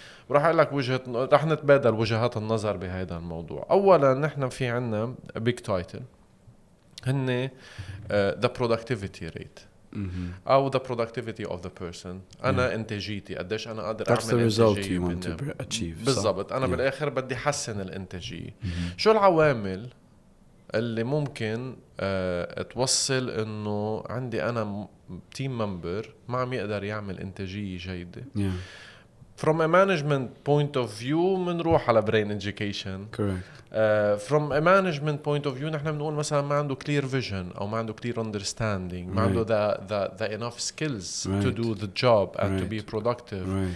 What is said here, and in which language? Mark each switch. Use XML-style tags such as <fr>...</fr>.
<ar>وراح اقول لك رح نتبادل وجهات النظر بهذا الموضوع. اولا نحن في عنا</ar> <en>big title</en> <ar>هن</ar> <en>the productivity rate</en> <ar>أو</ar> <en>the productivity of the person.</en> <ar>أنا إنتاجيتي قديش أنا قادر أعمل إنتاجية.</ar> <en>That's the result you want to achieve.</en> <ar>بالضبط. أنا بالآخر بدي أحسن الإنتاجية. شو العوامل اللي ممكن توصل إنه عندي أنا</ar> <en>team member</en> <ar>ما عم يقدر يعمل إنتاجية جيدة؟</ar> <en>From a management point of view</en> <ar>منروح على brain education.</ar> <en>Correct. From a management point of view</en> <ar>نحن بنقول مثلا ما عنده</ar> <en>clear vision</en> <ar>أو ما عنده</ar> <en>clear understanding،</en> <ar>ما عنده</ar> <en>the enough skills to do the job and to be productive.</en>